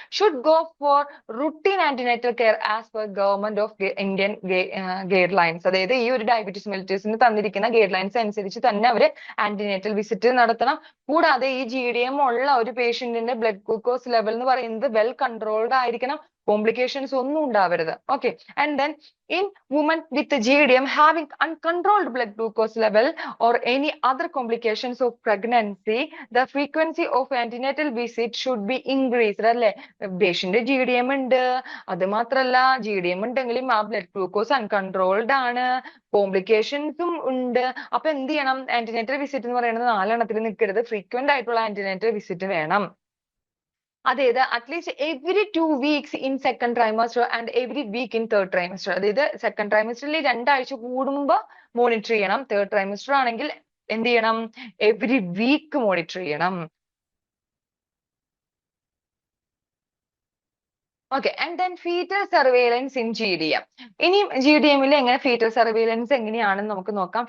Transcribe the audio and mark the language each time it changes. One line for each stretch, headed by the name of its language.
English: Should go for routine antenatal care as per government of Indian guidelines.
Malayalam: അതായത് ഈ ഒരു diabetes മെലിറ്റസിന് തന്നിരിക്കുന്ന guide lines അനുസരിച്ച് തന്നെ അവര് ആന്റിനേറ്റൽ വിസിറ്റ് നടത്തണം. കൂടാതെ ഈ GDM ഉള്ള ഒരു പേഷ്യന്റിന്റെ ബ്ലഡ് ഗ്ലൂക്കോസ് ലെവൽ എന്ന് പറയുന്നത് വെൽ കൺട്രോൾഡ് ആയിരിക്കണം, കോംപ്ലിക്കേഷൻസ് ഒന്നും ഉണ്ടാവരുത്. Okay.
English: And then in women with GDM having uncontrolled blood glucose level or any other complications of pregnancy, the frequency of antenatal visit should be increased.
Malayalam: അല്ലെ, patient GDM ഉണ്ട്, അത് മാത്രല്ല GDM ഉണ്ടെങ്കിലും ആ blood glucose uncontrolled ആണ്, കോംപ്ലിക്കേഷൻസും ഉണ്ട്. അപ്പൊ എന്ത് ചെയ്യണം? ആന്റിനേറ്റൽ വിസിറ്റ് എന്ന് പറയുന്നത് 4 എണ്ണത്തിൽ നിൽക്കരുത്, ഫ്രീക്വന്റ് ആയിട്ടുള്ള ആന്റിനേറ്റൽ വിസിറ്റ് വേണം.
English: അതായത് at least every 2 weeks in second trimester and every week in third trimester.
Malayalam: അതായത് സെക്കൻഡ് ട്രൈമസ്റ്ററിൽ 2 ആഴ്ച കൂടുമ്പോ മോണിറ്റർ ചെയ്യണം. തേർഡ് ട്രൈമസ്റ്റർ ആണെങ്കിൽ എന്ത് ചെയ്യണം? എവറി വീക്ക് മോണിറ്റർ ചെയ്യണം. Okay.
English: And then fetal surveillance in GDM.
Malayalam: ഇനി GDM-ൽ എങ്ങനെ ഫീറ്റൽ സർവേലൻസ് എങ്ങനെയാണെന്ന് നമുക്ക് നോക്കാം.